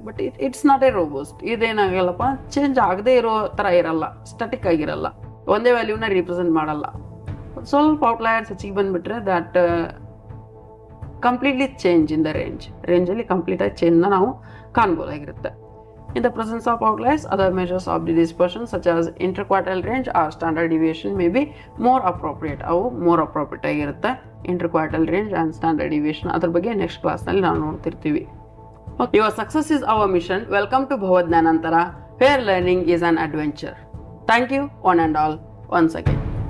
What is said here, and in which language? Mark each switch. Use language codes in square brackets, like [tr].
[en] But it's not a robust. [kn] ಇದೇನಾಗಲ್ಲಪ್ಪ, change ಆಗದೆ ಇರೋ ಥರ ಇರಲ್ಲ, ಸ್ಟಾಟಿಕ್ ಆಗಿರಲ್ಲ, ಒಂದೇ ವ್ಯಾಲ್ಯೂನ ರಿಪ್ರೆಸೆಂಟ್ ಮಾಡಲ್ಲ. ಸ್ವಲ್ಪ ಔಟ್ಲಯರ್ಸ್ ಹೆಚ್ಚಿಗೆ ಬಂದುಬಿಟ್ರೆ [en] that completely change in the [kn] ರೇಂಜಲ್ಲಿ ಕಂಪ್ಲೀಟಾಗಿ ಚೇಂಜ್ನ ನಾವು ಕಾಣ್ಬೋದಾಗಿರುತ್ತೆ. [en] In the presence of outliers, other measures of the dispersion such as interquartile range or standard deviation may be more appropriate. [kn] ಅವು more appropriate ಆಗಿರುತ್ತೆ. [en] Interquartile range and standard deviation [kn] ಅದ್ರ ಬಗ್ಗೆ next ಕ್ಲಾಸ್ನಲ್ಲಿ ನಾವು ನೋಡ್ತಿರ್ತೀವಿ. [en] Your success is our mission. Welcome to Bhava Jnanantara, where learning is an adventure. Thank you one and all once again.